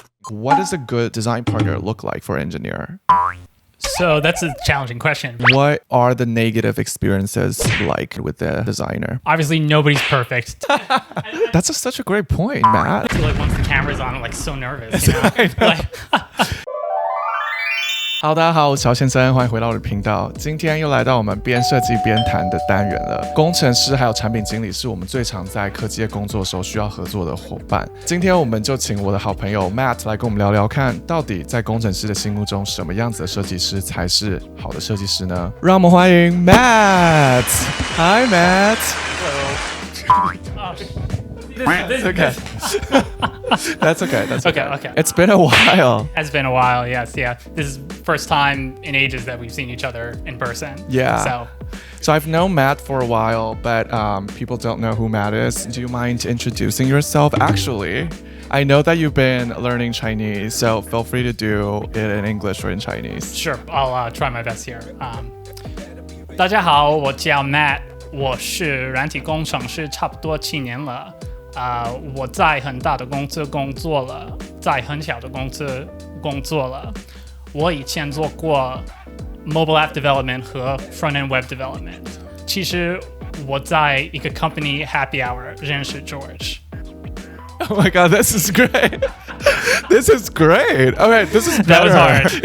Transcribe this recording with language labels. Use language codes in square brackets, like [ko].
[en] What does a good design partner look like for an engineer? So that's a challenging question. What are the negative experiences like with the designer? Obviously, nobody's perfect. That's such a great point, Matt. I feel like once the camera's on, I'm like so nervous. You know? [zh] Hello， 大家好，我是乔先生，欢迎回到我的频道。今天又来到我们边设计边谈的单元了。工程师还有产品经理是我们最常在科技业工作的时候需要合作的伙伴。今天我们就请我的好朋友 Matt 来跟我们聊聊看，到底在工程师的心目中，什么样子的设计师才是好的设计师呢？让我们欢迎 Matt。Hi Matt。 [en] That's okay. That's okay. That's okay. Okay. It's been a while. Has been a while. Yes. Yeah. This is first time in ages that we've seen each other in person. Yeah. So I've known Matt for a while, but people don't know who Matt is. Do you mind introducing yourself? Actually, I know that you've been learning Chinese, so feel free to do it in English or in Chinese. Sure. I'll try my best here. [zh] 大家好，我叫 Matt， 我是软体工程师，差不多7年了。我在很大的公司工作了，在很小的公司工作了。我以前做过 [en] mobile app development [zh] 和 [en] front-end web development。 [zh] 其实我在一个 [en] company happy hour [zh] 认识 George。Oh [en] my god, this is great. This is great. Okay, this is better. That was hard.